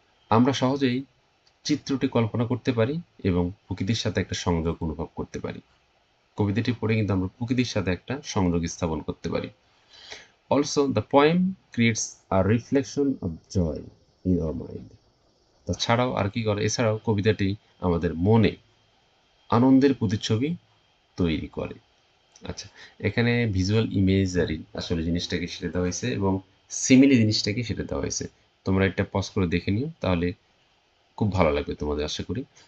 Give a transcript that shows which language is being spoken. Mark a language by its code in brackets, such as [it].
[bn] আমরা সহজেই চিত্রটি কল্পনা করতে পারি এবং প্রকৃতির সাথে একটা সংযোগ অনুভব করতে পারি। কবিতাটি পড়ে কিন্তু আমরা প্রকৃতির সাথে একটা সংযোগ স্থাপন করতে পারি। [en] Also, the poem creates a reflection of joy in our mind. [bn] তাছাড়াও আর কি করে, এছাড়াও কবিতাটি আমাদের মনে আনন্দের প্রতিচ্ছবি তৈরি করে। আচ্ছা, এখানে ভিজুয়াল ইমেজারি আসলে জিনিসটাকে সেটা দেওয়া হয়েছে এবং সিমিলি জিনিসটাকে সেটা দেওয়া হয়েছে। তোমরা এটা পজ করে দেখে নিও, তাহলে খুব ভালো লাগবে তোমাদের আশা করি।